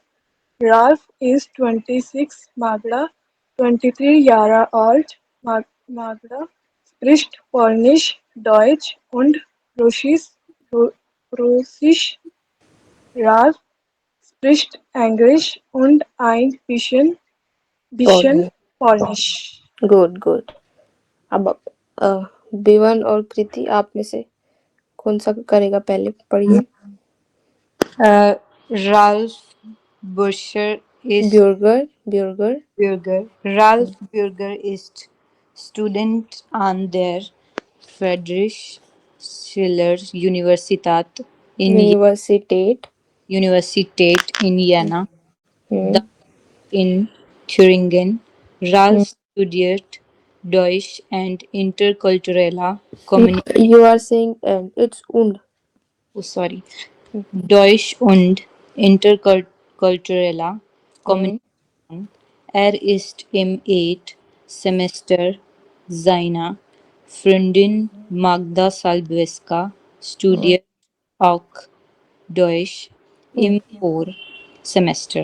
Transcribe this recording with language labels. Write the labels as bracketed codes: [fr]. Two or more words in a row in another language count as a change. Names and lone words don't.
[de] Ralph is 26, Magda 23 Jahre alt. Magda spricht Polnisch, Deutsch und Russisch. Ralph spricht Englisch und ein bisschen Polnisch. Polnisch. [en] good good. [hi] अब बिवन और कृति आप में से कौन सा करेगा, पहले पढ़िए। [de] Ralph Buscher ist ब्यूर्गर। Ralph Burger ist Student an der Friedrich Schiller यूनिवर्सिटेट। Universität in Jena, हम्म das in Thüringen. Ralph studiert Deutsch [en] and Intercultural Communication. You are saying it's und. Oh, sorry. [de] Deutsch und Interkultureller Kommunikation. Er ist im 8. Semester. Seine Freundin Magda Salbewska studiert auch Deutsch im Vorsemester.